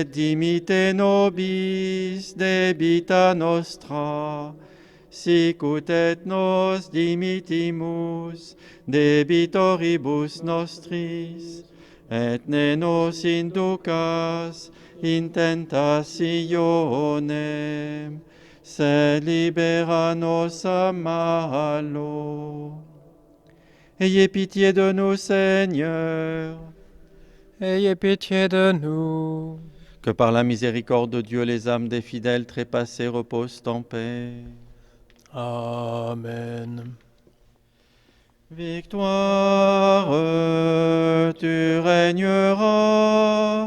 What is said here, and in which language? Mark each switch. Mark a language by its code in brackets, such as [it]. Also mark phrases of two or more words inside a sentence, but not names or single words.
[la] dimitte nobis debita nostra, sicut et nos dimittimus debitoribus nostris, et ne nos inducas in tentationem, sed libera nos a malo. [fr] Ayez pitié de nous, Seigneur. Ayez pitié de nous. Que par la miséricorde de Dieu, les âmes des fidèles trépassés reposent en paix. Amen. Victoire, tu régneras.